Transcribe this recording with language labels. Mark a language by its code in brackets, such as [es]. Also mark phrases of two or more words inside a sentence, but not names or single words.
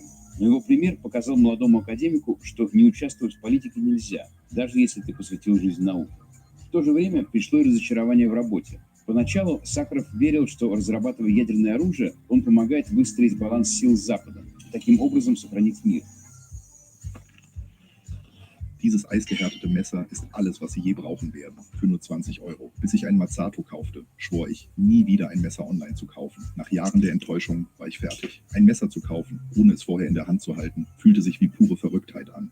[ru] Но его пример показал молодому академику, что не участвовать в политике нельзя, даже если ты посвятил жизнь науке. В то же время пришло и разочарование в работе. Поначалу Сахаров верил, что, разрабатывая ядерное оружие, он помогает выстроить баланс сил с Западом, таким образом сохранить мир. [de] Dieses eisgehärtete Messer ist alles, was Sie je brauchen werden, für nur 20 €. Bis ich ein Mazzato kaufte, schwor ich, nie wieder ein Messer online zu kaufen. Nach Jahren der Enttäuschung war ich fertig. Ein Messer zu kaufen, ohne es vorher in der Hand zu halten, fühlte sich wie pure Verrücktheit an.